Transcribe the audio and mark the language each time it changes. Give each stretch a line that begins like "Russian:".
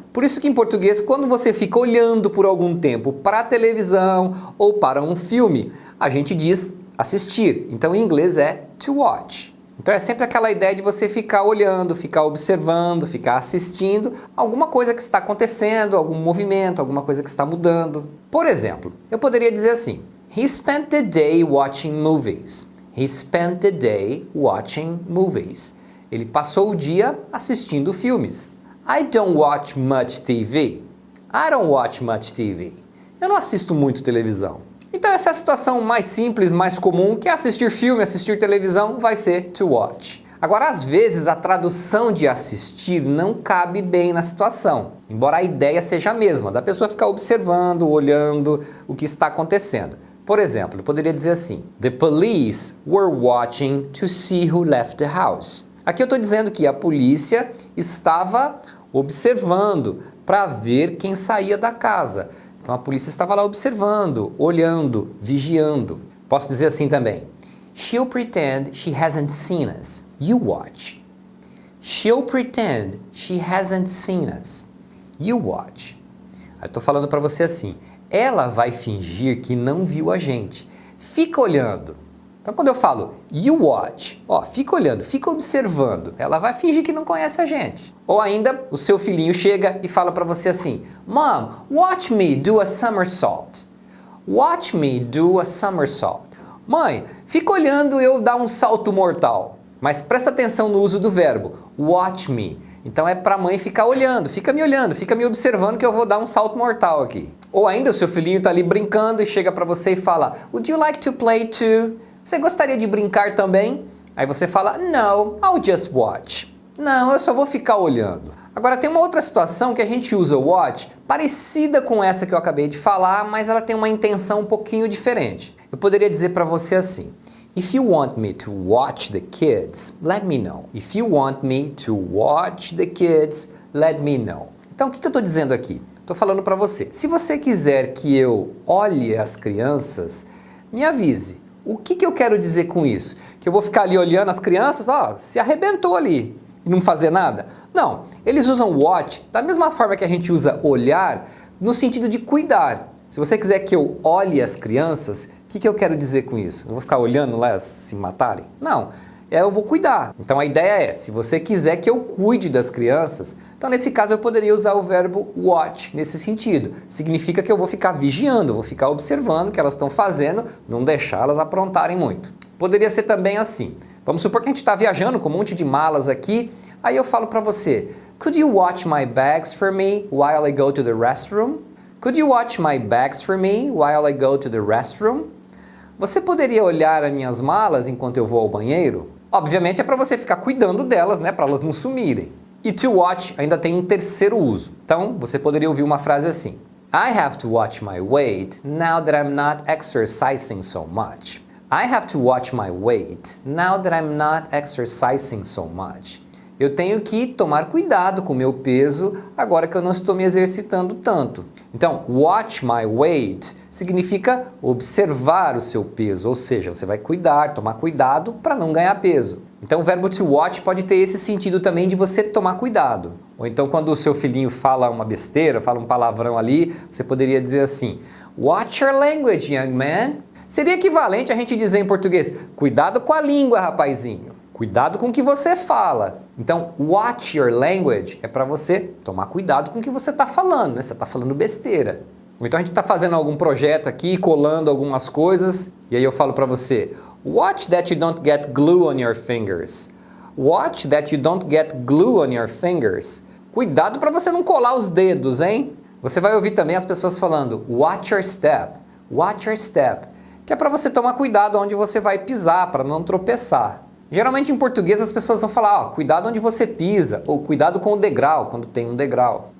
Portuguese: Por isso que em português, quando você fica olhando por algum tempo para a televisão ou para um filme, a gente diz assistir. Então em inglês é to watch. Então é sempre aquela ideia de você ficar olhando, ficar observando, ficar assistindo alguma coisa que está acontecendo, algum movimento, alguma coisa que está mudando. Por exemplo, eu poderia dizer assim:
English: He spent the day watching movies. He spent the day watching movies.
Portuguese: Ele passou o dia assistindo filmes.
English: I don't watch much TV. I don't watch much TV.
Portuguese: Eu não assisto muito televisão. Então essa é a situação mais simples, mais comum, que é assistir filme, assistir televisão, vai ser to watch. Agora, às vezes, a tradução de assistir não cabe bem na situação, embora a ideia seja a mesma, da pessoa ficar observando, olhando o que está acontecendo. Por exemplo, eu poderia dizer assim:
English: The police were watching to see who left the house.
Portuguese: Aqui eu estou dizendo que a polícia estava observando para ver quem saía da casa. Então a polícia estava lá observando, olhando, vigiando. Posso dizer assim também:
English: She'll pretend she hasn't seen us. You watch. She'll pretend she hasn't seen us. You watch.
Portuguese: Eu estou falando para você assim: ela vai fingir que não viu a gente. Fica olhando. Então quando eu falo
English: you watch,
Portuguese: fica olhando, fica observando, ela vai fingir que não conhece a gente. Ou ainda, o seu filhinho chega e fala para você assim:
English: Mom, watch me do a somersault. Watch me do a somersault.
Portuguese: Mãe, fica olhando eu dar um salto mortal. Mas presta atenção no uso do verbo, watch me. Então é para a mãe ficar olhando, fica me observando que eu vou dar um salto mortal aqui. Ou ainda o seu filhinho está ali brincando e chega para você e fala:
English: Would you like to play too?
Portuguese: Você gostaria de brincar também? Aí você fala:
English: No, I'll just watch.
Portuguese: Não, eu só vou ficar olhando. Agora tem uma outra situação que a gente usa o watch parecida com essa que eu acabei de falar, mas ela tem uma intenção um pouquinho diferente. Eu poderia dizer para você assim:
English: If you want me to watch the kids, let me know. If you want me to watch the kids, let me know.
Portuguese: Então o que eu estou dizendo aqui? Estou falando para você: se você quiser que eu olhe as crianças, me avise. O que eu quero dizer com isso? Que eu vou ficar ali olhando as crianças, se arrebentou ali e não fazer nada? Não, eles usam watch da mesma forma que a gente usa olhar, no sentido de cuidar. Se você quiser que eu olhe as crianças, o que eu quero dizer com isso? Eu vou ficar olhando lá elas se matarem? Não, eu vou cuidar. Então a ideia é, se você quiser que eu cuide das crianças, então nesse caso eu poderia usar o verbo watch nesse sentido. Significa que eu vou ficar vigiando, vou ficar observando o que elas estão fazendo, não deixar elas aprontarem muito. Poderia ser também assim: Vamos supor que a gente está viajando com um monte de malas aqui, aí eu falo para você,
English: could you watch my bags for me while I go to the restroom? Could you watch my bags for me while I go to the restroom?
Portuguese: Você poderia olhar as minhas malas enquanto eu vou ao banheiro? Obviamente é para você ficar cuidando delas, né, para elas não sumirem. E to watch ainda tem um terceiro uso. Então, você poderia ouvir uma frase assim:
English: I have to watch my weight now that I'm not exercising so much. I have to watch my weight now that I'm not exercising so much.
Portuguese: Eu tenho que tomar cuidado com o meu peso agora que eu não estou me exercitando tanto. Então, watch my weight significa observar o seu peso, ou seja, você vai cuidar, tomar cuidado para não ganhar peso. Então, o verbo to watch pode ter esse sentido também de você tomar cuidado. Ou então, quando o seu filhinho fala uma besteira, fala um palavrão ali, você poderia dizer assim,
English: watch your language, young man.
Portuguese: Seria equivalente a gente dizer em português, cuidado com a língua, rapazinho. Cuidado com o que você fala. Então, watch your language é para você tomar cuidado com o que você está falando, né? Você está falando besteira. Ou então a gente está fazendo algum projeto aqui, colando algumas coisas, e aí eu falo para você,
English: watch that you don't get glue on your fingers. Watch that you don't get glue on your fingers.
Portuguese: Cuidado para você não colar os dedos, hein? Você vai ouvir também as pessoas falando,
English: watch your step. Watch your step.
Portuguese: Que é para você tomar cuidado onde você vai pisar, para não tropeçar. Geralmente em português as pessoas vão falar, cuidado onde você pisa, ou cuidado com o degrau, quando tem um degrau.